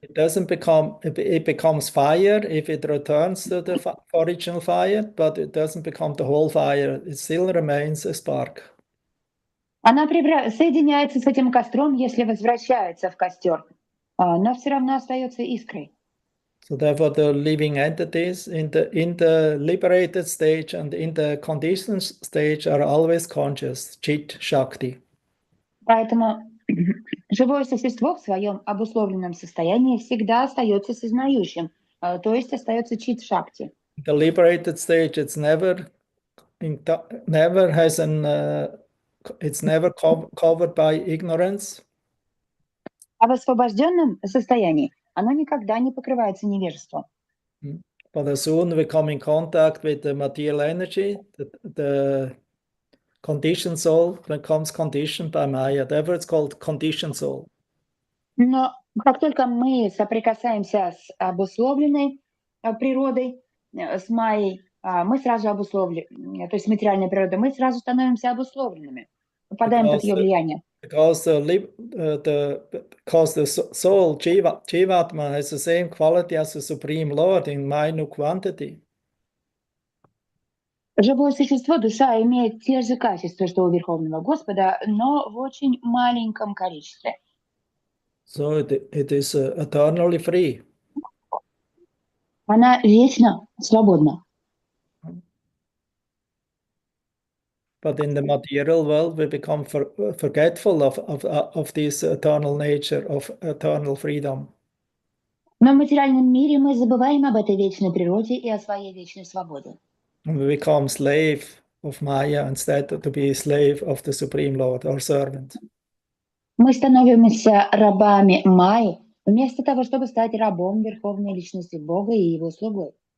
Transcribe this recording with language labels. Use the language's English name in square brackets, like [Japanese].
[English] It becomes fire if it returns to the original fire, but it doesn't become the whole fire. It still remains a spark. [Russian] Она соединяется с этим костром, если возвращается в костер, но все равно остается искрой. [English] So therefore, the living entities in the liberated stage and in the conditioned stage are always conscious, Chit Shakti. [Russian] Поэтому живое существо в своем обусловленном состоянии всегда остается сознающим, то есть остается чит шакти. [English] The liberated stage, it's never covered by ignorance. [Russian] А в освобожденном состоянии оно никогда не покрывается невежеством. [English] But as soon we come in contact with the material energy, the conditioned soul becomes conditioned by Maya. Therefore, it's called conditioned soul. [Russian] Но как только мы соприкасаемся с обусловленной природой, с Майей, мы сразу обусловлены, то есть материальной природой, мы сразу становимся обусловленными, попадаем под ее влияние. [English] Because the soul, Jivatma, has the same quality as the Supreme Lord in minute quantity. [Russian] Живое существо, душа, имеет те же качества, что у Верховного Господа, но в очень маленьком количестве. [English] So it is eternally free. [Russian] Она вечно свободна. [English] But in the material world, we become forgetful of this eternal nature, of eternal freedom. [Russian] Но в материальном мире мы забываем об этой вечной природе и о своей вечной свободе. [English] And we become slave of Maya instead to be slave of the Supreme Lord, our servant. [Russian] Мы становимся рабами Майи, вместо того, чтобы стать рабом Верховной Личности Бога и Его слугой.